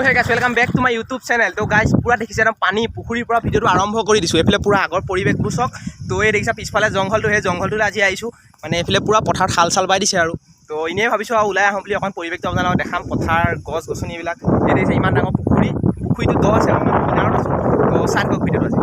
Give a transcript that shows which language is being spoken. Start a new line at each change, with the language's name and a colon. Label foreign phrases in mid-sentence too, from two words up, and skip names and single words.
English: welcome back to my YouTube channel.
Assamese: তো গাইছ পুৰা দেখিছে একদম পানী পুখুৰীৰ পৰা ভিডিওটো আৰম্ভ কৰি দিছো। এফালে পুৰা আগৰ পৰিৱেশবোৰ চক। তো এই দেখিছা পিছফালে জংঘলটো, সেই জংঘলটোলৈ আজি আহিছো। মানে এফালে পুৰা পথাৰ হাল চাল বাই দিছে আৰু। তো এনেই ভাবিছো আৰু ওলাই আহোঁ বুলি অকণ পৰিৱেশটো আপোনালোকক দেখাম। পথাৰ গছ গছনিবিলাক এই দেখিছে ইমান ডাঙৰ পুখুৰীটো দ আছে, আমি কিনাৰত আছো। তো চাই থাকক ভিডিওটো আজি।